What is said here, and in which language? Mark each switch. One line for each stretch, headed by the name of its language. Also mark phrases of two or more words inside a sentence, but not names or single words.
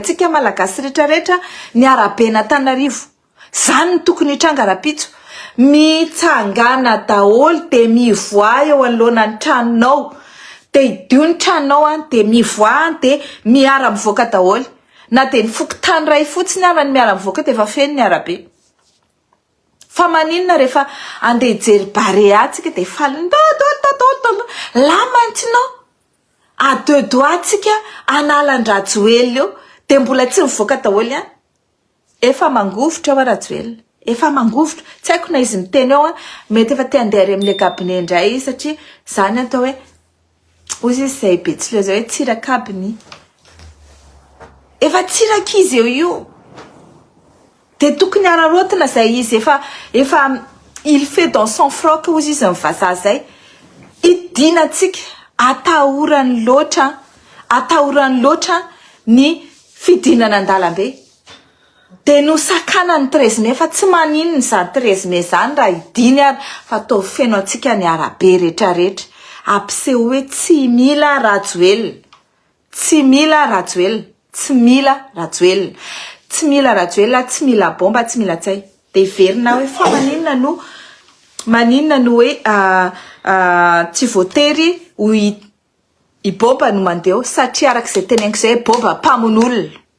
Malagasy: atsika malagasy rehetrarehetra ny arabe n'Antananarivo zany ny tokony hitranga rapitso mitsangana daholo de mivoa eo anoloanany tranonao de idio ny tranonao de mivoa de miara mivoaka daholo na de ny fokotany ray fotsiny ary ny miara mivoaka de efa feno ny arabe fa maninona rehefa andeha hijery barea tsika de faliny
French: la maintenant à deux doigts
Malagasy: tsika analan-drajoely eo de mbola tsy mivoaka daholo ihany efa mangovotra ao Rajoelina efa mangovotra tsy haiko na izy miteny ao mety efa te andeha amin'ny kabine indray satria zany atao hoe ozy izy zay be tsy loza hoe tsirakabiny efa tsiraka izy eo io de tokony ararotina zay izy efa
French: il fait dans son froc
Malagasy: ozy izy mivazaha zay idina tsika atahorany loatra ny fidinana an-dalambe de no sakana ny 13 mai fa tsy maninona zany 13 mai zany raha idiny ary fa tao feno atsika ny arabe rehetrarehetra ampiseho hoe tsy mila Rajoelina tsy mila Rajoelina tsy mila Rajoelina tsy mila Rajoelina tsy mila bomba tsy mila tsay de verina hoe fa maninona no hoe tsy voatery ho i bomba no mandeho satria arak'izay teneniko zay bomba mpamon'olona